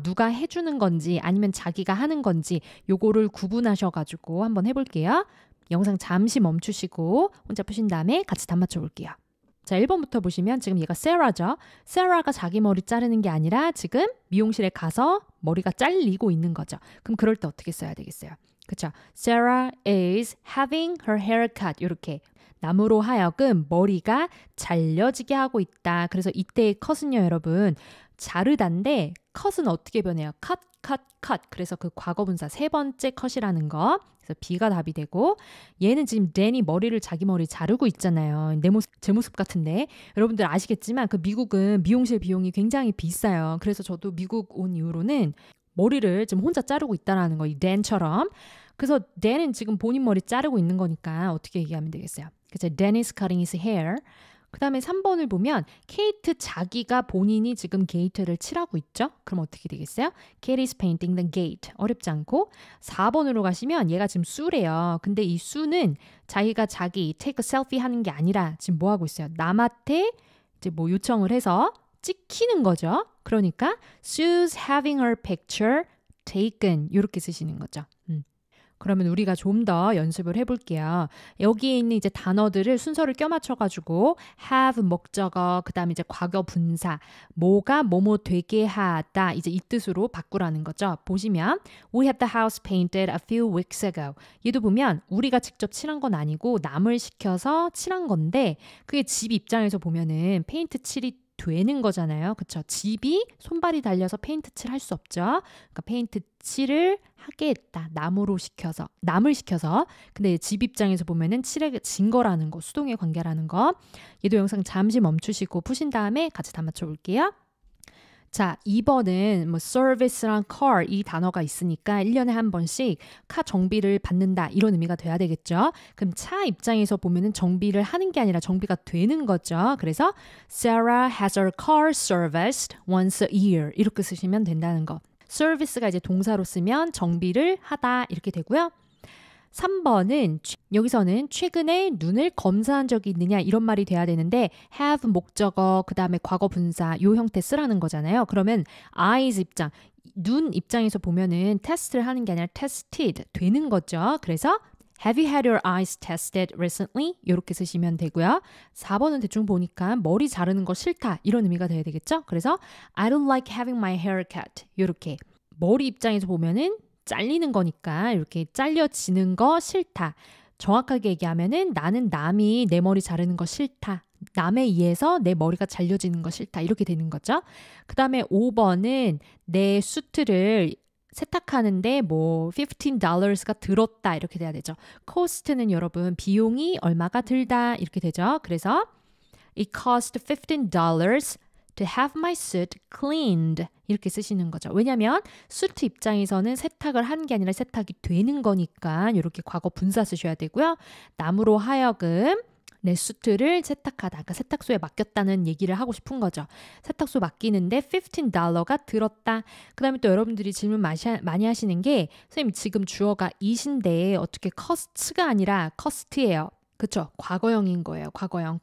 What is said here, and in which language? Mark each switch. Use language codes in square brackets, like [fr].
[ko] 누가 해주는 건지 아니면 자기가 하는 건지 요거를 구분하셔가지고 한번 해볼게요. 영상 잠시 멈추시고 혼자 푸신 다음에 같이 다 맞춰볼게요. 자, 1번부터 보시면 지금 얘가 세라죠. 세라가 자기 머리 자르는 게 아니라 지금 미용실에 가서 머리가 잘리고 있는 거죠. 그럼 그럴 때 어떻게 써야 되겠어요? 그쵸? [en] Sarah is having her hair cut. [ko] 이렇게 남으로 하여금 머리가 잘려지게 하고 있다. 그래서 이때의 컷은요, 여러분. 자르다인데 컷은 어떻게 변해요? [en] cut. [ko] 그래서 그 과거분사 세 번째 컷이라는 거. 그래서 B가 답이 되고 얘는 지금 댄이 머리를 자기 머리 자르고 있잖아요. 제 모습 같은데 여러분들 아시겠지만 그 미국은 미용실 비용이 굉장히 비싸요. 그래서 저도 미국 온 이후로는 머리를 지금 혼자 자르고 있다라는 거, 이 댄처럼. 그래서 댄은 지금 본인 머리 자르고 있는 거니까 어떻게 얘기하면 되겠어요? 그래서 [en] Dan is cutting his hair. [ko] 그 다음에 3번을 보면 케이트 자기가 본인이 지금 게이트를 칠하고 있죠? 그럼 어떻게 되겠어요? [en] Kate is painting the gate. [ko] 어렵지 않고 4번으로 가시면 얘가 지금 수래요. 근데 이 수는 자기가 자기 [en] take a selfie [ko] 하는 게 아니라 지금 뭐 하고 있어요? 남한테 이제 뭐 요청을 해서 찍히는 거죠. 그러니까 [en] Sue's having her picture taken [ko] 이렇게 쓰시는 거죠. 그러면 우리가 좀 더 연습을 해볼게요. 여기에 있는 이제 단어들을 순서를 껴맞춰가지고 have 목적어, 그 다음에 이제 과거 분사, 뭐가 뭐뭐 되게 하다 이제 이 뜻으로 바꾸라는 거죠. [en] 보시면 We had the house painted a few weeks ago. [ko] 얘도 보면 우리가 직접 칠한 건 아니고 남을 시켜서 칠한 건데 그게 집 입장에서 보면은 페인트 칠이 되는 거잖아요. 그쵸? 집이 손발이 달려서 페인트 칠 할 수 없죠. 그러니까 페인트 칠을 하게 했다. 남을 시켜서. 근데 집 입장에서 보면은 칠해진 거라는 거, 수동의 관계라는 거. 얘도 영상 잠시 멈추시고 푸신 다음에 같이 다 맞춰볼게요. 자, 2번은 뭐 service랑 car 이 단어가 있으니까 1년에 한 번씩 카 정비를 받는다 이런 의미가 돼야 되겠죠. 그럼 차 입장에서 보면은 정비를 하는 게 아니라 정비가 되는 거죠. 그래서 [en] Sarah has her car serviced once a year [ko] 이렇게 쓰시면 된다는 거. service가 이제 동사로 쓰면 정비를 하다 이렇게 되고요. 3번은 여기서는 최근에 눈을 검사한 적이 있느냐 이런 말이 돼야 되는데 have 목적어 그 다음에 과거 분사 요 형태 쓰라는 거잖아요. 그러면 eyes 입장, 눈 입장에서 보면은 테스트를 하는 게 아니라 tested 되는 거죠. [en] 그래서 Have you had your eyes tested recently? [ko] 이렇게 쓰시면 되고요. 4번은 대충 보니까 머리 자르는 거 싫다 이런 의미가 돼야 되겠죠. 그래서 [en] I don't like having my hair cut [ko] 이렇게 머리 입장에서 보면은 잘리는 거니까 이렇게 잘려지는 거 싫다. 정확하게 얘기하면은 나는 남이 내 머리 자르는 거 싫다. 남에 의해서 내 머리가 잘려지는 거 싫다. 이렇게 되는 거죠. 그 다음에 5번은 내 수트를 세탁하는데 뭐 $15가 들었다. 이렇게 돼야 되죠. cost는 여러분 비용이 얼마가 들다. 이렇게 되죠. [en] 그래서 It cost $15 to have my suit cleaned. [ko] 이렇게 쓰시는 거죠. 왜냐하면 수트 입장에서는 세탁을 한 게 아니라 세탁이 되는 거니까 이렇게 과거 분사 쓰셔야 되고요. 남으로 하여금 내 수트를 세탁하다. 그러니까 세탁소에 맡겼다는 얘기를 하고 싶은 거죠. 세탁소 맡기는데 $15가 들었다. 그 다음에 또 여러분들이 질문 많이 하시는 게 선생님 지금 주어가 it인데 어떻게 cost가 아니라 cost예요. 그쵸. 과거형인 거예요. 과거형.